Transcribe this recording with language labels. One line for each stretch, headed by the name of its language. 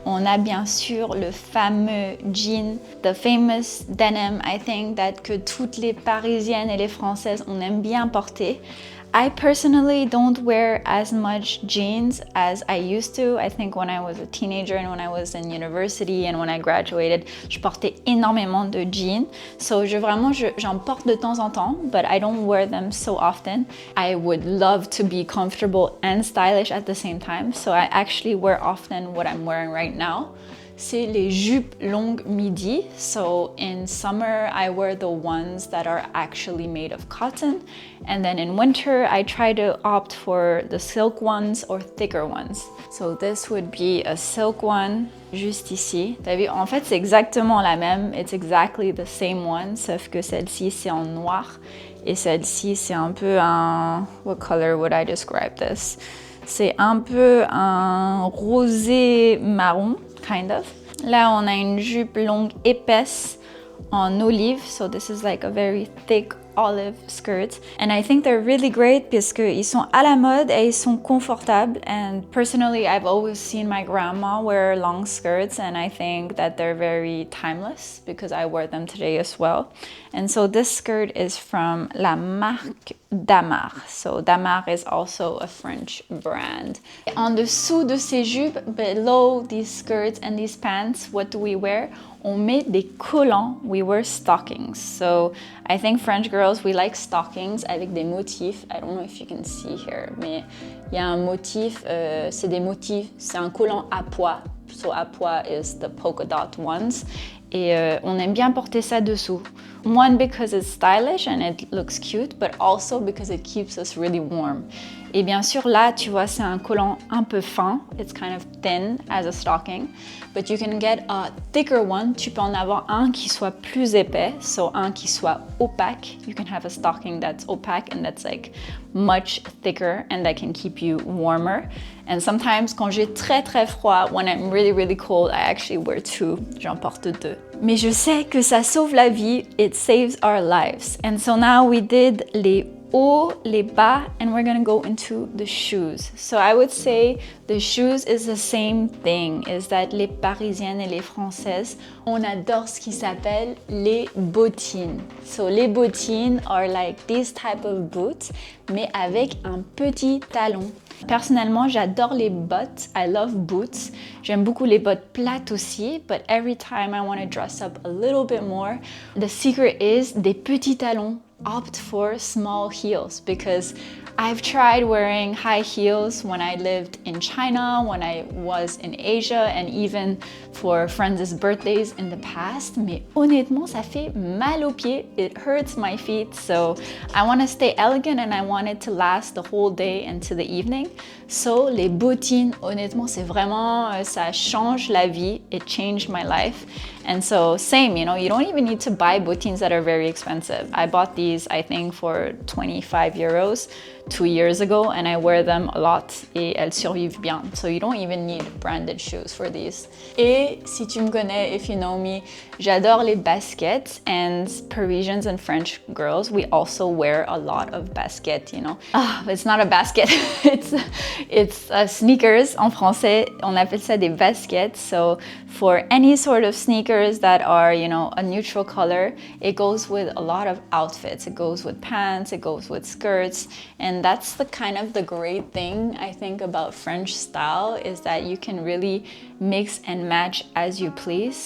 French: On a bien sûr le fameux jean,
English: the famous denim, I think, that
French: que toutes les Parisiennes et les Françaises, on aime bien porter.
English: I personally don't wear as much jeans as I used to. I think when I was a teenager and when I was in university and when I graduated,
French: je portais énormément de jeans.
English: So
French: j'en porte de temps en temps,
English: but I don't wear them so often. I would love to be comfortable and stylish at the same time. So I actually wear often what I'm wearing right now.
French: C'est les jupes longues midi.
English: So in summer, I wear the ones that are actually made of cotton. And then in winter, I try to opt for the silk ones or thicker ones. So this would be a silk one,
French: juste ici. T'as vu? En fait, c'est exactement la même.
English: It's exactly the same one,
French: sauf que celle-ci, c'est en noir. Et celle-ci, c'est un peu un...
English: What color would I describe this?
French: C'est un peu un rosé marron,
English: kind of.
French: Là, on a une jupe longue épaisse en olive.
English: So this is like a very thick olive skirt. And I think they're really great
French: parce qu'ils sont à la mode et ils sont confortables.
English: And personally, I've always seen my grandma wear long skirts and I think that they're very timeless because I wear them today as well. And so this skirt is from la marque Damar. So Damar is also a French brand.
French: En dessous de ces jupes,
English: below these skirts and these pants, what do we wear?
French: On met des collants,
English: we wear stockings. So I think French girls, we like stockings
French: avec des motifs.
English: I don't know if you can see here,
French: mais il y a un motif, c'est des motifs, c'est un collant à pois.
English: So à pois is the polka dot ones.
French: Et on aime bien porter ça dessous.
English: One, because it's stylish and it looks cute, but also because it keeps us really warm.
French: Et bien sûr, là, tu vois, c'est un collant un peu fin.
English: It's kind of thin as a stocking. But you can get a thicker one.
French: Tu peux en avoir un qui soit plus épais, so un qui soit opaque.
English: You can have a stocking that's opaque and that's like much thicker and that can keep you warmer. And sometimes,
French: quand j'ai très très froid,
English: when I'm really really cold, I actually wear two.
French: J'en porte deux. Mais je sais que ça sauve la vie.
English: It saves our lives. And so now we did
French: les hauts, les bas,
English: and we're gonna go into the shoes. So I would say the shoes is the same thing, is that
French: les Parisiennes et les Françaises, on adore ce qui s'appelle les bottines.
English: So les bottines are like these type of boots,
French: mais avec un petit talon. Personnellement, j'adore les bottes.
English: I love boots.
French: J'aime beaucoup les bottes plates aussi,
English: but every time I want to dress up a little bit more, the secret is
French: des petits talons.
English: Opt for small heels because I've tried wearing high heels when I lived in China, when I was in Asia, and even for friends' birthdays in the past,
French: mais honnêtement, ça fait mal aux pieds.
English: It hurts my feet, so I want to stay elegant and I want it to last the whole day and to the evening.
French: So les bottines, honnêtement, c'est vraiment, ça change la vie.
English: It changed my life. And so same, you know, you don't even need to buy bottines that are very expensive. I bought these, I think, for 25 euros 2 years ago, and I wear them a lot
French: et elles survivent bien.
English: So you don't even need branded shoes for these.
French: Et si tu me connais,
English: if you know me,
French: j'adore les baskets,
English: and Parisians and French girls, we also wear a lot of basket, you know. It's not a basket, it's sneakers.
French: En français, on appelle ça des baskets.
English: So for any sort of sneakers that are, you know, a neutral color, it goes with a lot of outfits. It goes with pants, it goes with skirts, and that's the kind of the great thing I think about French style, is that you can really mix and match as you please.